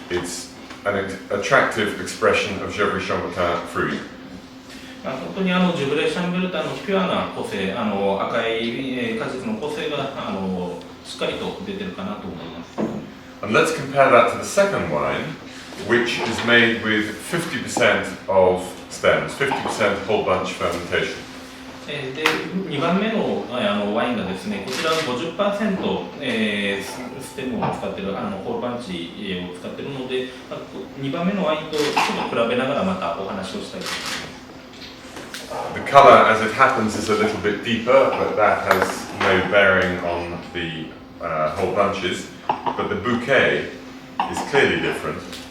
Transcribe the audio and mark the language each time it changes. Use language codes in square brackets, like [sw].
[en] It's an attractive expression of Gevrey Chambertin fruit. [ja] 本当にジュブレーシャンベルタンのピュアな個性、赤い果実の個性がしっかりと出てるかなと思います。 [en] And let's compare that to the second wine, which is made with 50% of stems, 50% whole bunch fermentation. [ja] で2番目のワインがですね、こちらは 50%、ステムを使っているホールバンチを使っているので、2番目のワインとちょっと比べながらまたお話をしたいと思います。 [en] The colour, as it happens, is a little bit deeper, but that has no bearing on the whole bunches. But the bouquet is clearly different.